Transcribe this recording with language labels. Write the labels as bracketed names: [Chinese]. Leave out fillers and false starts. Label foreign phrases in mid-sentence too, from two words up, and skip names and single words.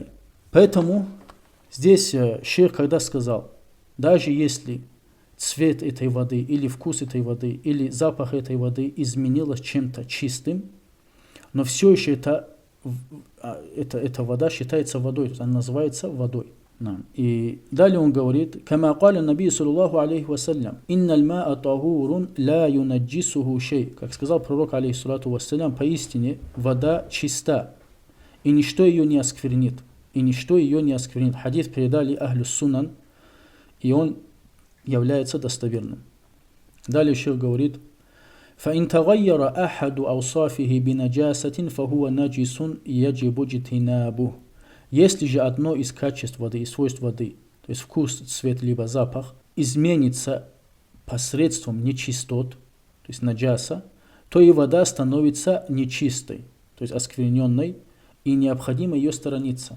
[Russian] Поэтому здесь шейх когда сказал, даже если цвет этой воды, или вкус этой воды, или запах этой воды изменилось чем-то чистым, но все еще эта вода считается водой, то есть она называется водой. И далее он говорит, [Arabic] «كما قال النبي صلى الله عليه وسلم، إن الماء طهور لا ينجسه شيء». [Russian] Как сказал пророк, [Arabic] عليه الصلاة والسلام, [Russian] поистине вода чиста, и ничто ее не осквернит. Хадис передали [Arabic] أهل السنن, [Russian] и он является достоверным. Далее шейх говорит, [Arabic] فَإِنْ تَغَيَّرَ أَحَدُ أَوْصَافِهِ بِنَجَاسَةٍ فَهُوَ نَجِسٌ يَجِبُ اجْتِنَابُهُ. [Russian] Если же одно из качеств воды, из свойств воды, то есть вкус, цвет, либо запах, изменится посредством нечистот, то есть наджаса, то и вода становится нечистой, то есть оскверненной, и необходимо ее сторониться.